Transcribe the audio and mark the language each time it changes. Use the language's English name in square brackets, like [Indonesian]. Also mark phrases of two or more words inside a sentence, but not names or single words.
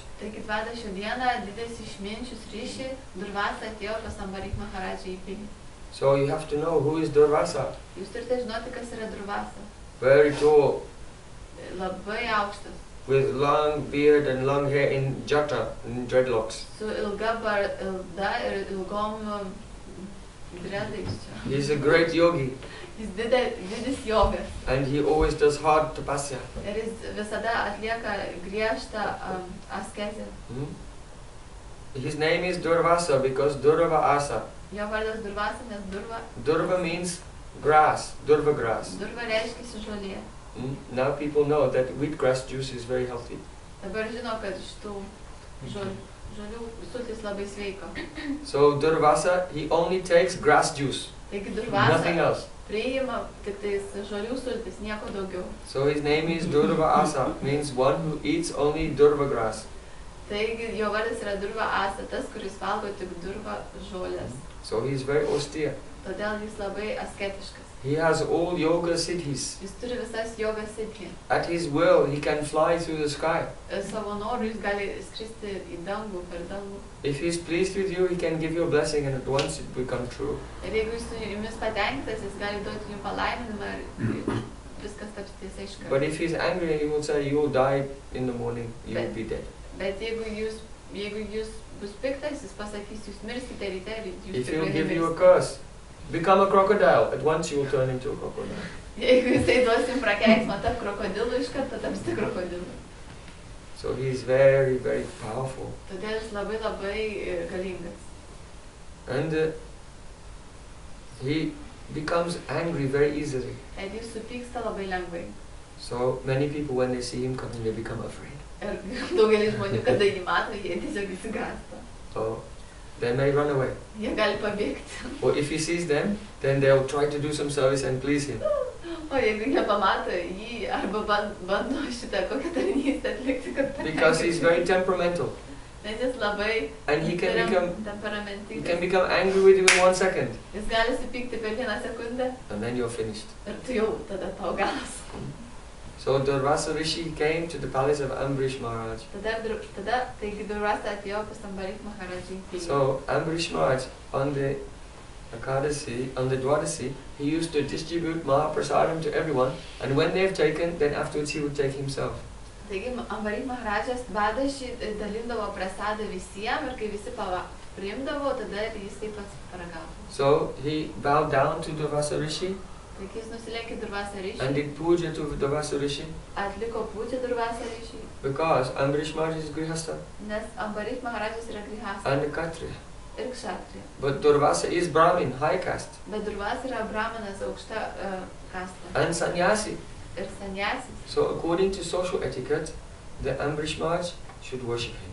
[Lithuanian] Taigi, Dvadašio dieną didelis išminčius Rishi, Durvasa atėjo pas Ambrish Maharają į pilį. [English] So you have to know who is Durvasa. [Lithuanian] Jūs turite žinoti, kas yra Durvasa. [English] Very tall. [Lithuanian] Labai aukštas. [English] With long beard and long hair in jata, in dreadlocks. [Lithuanian] Su ilga barda ir ilgom dreadais čia. [English] He's a great yogi. [Lithuanian] Jis didis jogas. [English] And he always does hard tapasya. [Lithuanian] Ir jis visada atlieka griežtą askezę. [English] His name is Durvasa because Durva Asa. [Lithuanian] Jo vardas Durvasa, nes [English] Durva means grass, Durva grass. [Lithuanian] Durva reiškia žolė. [English] Now people know that wheatgrass juice is very healthy. [Lithuanian] Dabar žino, kad šitų žolių sultis labai sveika. [English] So Durvasa, he only takes grass juice. [Lithuanian] Taigi Durvasa [English] nothing else. [Lithuanian] Priima tik tais žolių sultis, nieko daugiau. [English] So his name is Durva Asa, means one who eats only Durva grass. [Lithuanian] Taigi jo vardas yra Durva Asa, tas, kuris valgo tik Durva žolės. [English] So he is very austere. [Lithuanian] Todėl jis labai asketiškas. [English] He has all yoga siddhis. [Lithuanian] Jis turi visas jogas siddhi. [English] At his will, he can fly through the sky. [Lithuanian] Savo noru jis gali skristi į dangų, per dangų. [English] If he's pleased with you, he can give you a blessing and at once it will come true. [Lithuanian] Ir jeigu jis su jumis patenkintas, jis gali duoti jums palaiminimą ir viskas taps tiesa iš karto. [English] But if he's angry, he will say, you will die in the morning, you will be dead. [Lithuanian] Bet jeigu jūs bus piktas, jis pasakys, jūs mirsite ryte ir jūs [English] If he will [Lithuanian] tikrai [English] give you a [Lithuanian] nemirsite. [English] curse, become a crocodile, at once you will turn into a crocodile. [Lithuanian] Jeigu jisai duos jums prakeiksmą tarp krokodilų, iš karto tapsite krokodilu. [English] So he is very, very powerful. [Lithuanian] Todėl jis labai labai galingas. [English] And he becomes angry very easily. [Lithuanian] Ir jis supyksta labai lengvai. [English] So many people, when they see him coming, they become afraid. [Lithuanian] Ir daugelis žmonių, kada jį mato, jie tiesiog įsigąsta. [English] So they may run away. [Lithuanian] Jie gali pabėgti. [English] Or if he sees them, then they'll try to do some service and please him. [Lithuanian] O jeigu jie pamato jį, arba bando šitą kokią tarnystę atlikti, kad [English] Because he's very temperamental. [Lithuanian] Nes jis labai [English] And he can [Lithuanian] temperamentingas. [English] become angry with you in 1 second. [Lithuanian] Jis gali supykti per 1 sekundę [English] And then you're finished. [Lithuanian] ir tu jau tada tau galas. [English] So Durvasa Rishi came to the palace of Ambrish Maharaj. [Lithuanian] Tada taigi Durvasa atėjo pas Ambarik Maharajai. [English] So Ambrish Maharaj on the Ekadashi, on the Dwadasi, he used to distribute Mahaprasadam to everyone, and when they've taken, then afterwards he would take himself. [Lithuanian] Taigi Ambarik Maharajas Badaši dalindavo prasadą visiems ir kai visi priimdavo, tada jis taip pats paragavo. [English] So he bowed down to Durvasa Rishi [Lithuanian] Taigi jis nusilenkė Durvasa Rishi, [English] and did puja to Durvasa Rishi [Lithuanian] atliko puja Durvasa Rishi, [English] because Ambrish Maharaj is Grihastha [Lithuanian] nes Ambarik Maharajas yra grihasta [English] and Kshatriya. [Lithuanian] ir kshatriya. [English] But Durvasa is Brahmin, high caste, [Lithuanian] Bet Durvasa yra brahmanas, aukšta kasta [English] and sannyasi. [Lithuanian] ir sanyasis. [English] So according to social etiquette, the Ambrish Maharaj should worship him.